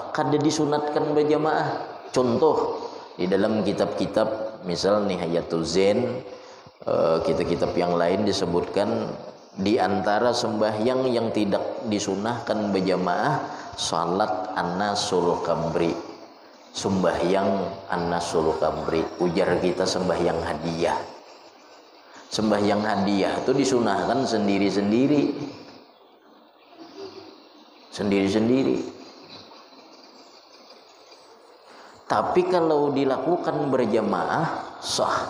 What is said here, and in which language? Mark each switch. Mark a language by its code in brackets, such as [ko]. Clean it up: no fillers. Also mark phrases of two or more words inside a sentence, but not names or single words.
[id] Kada disunatkan berjamaah. Contoh di dalam kitab-kitab misal Nihayatul Zain, kitab-kitab yang lain disebutkan di antara sembahyang yang tidak disunahkan berjamaah [ar] صلاة أنس القبر. [id] Sembahyang [ar] أنس القبر. [id] Ujar kita sembahyang hadiah. Sembahyang hadiah itu disunahkan sendiri-sendiri. Sendiri-sendiri. Tapi kalau dilakukan berjamaah sah.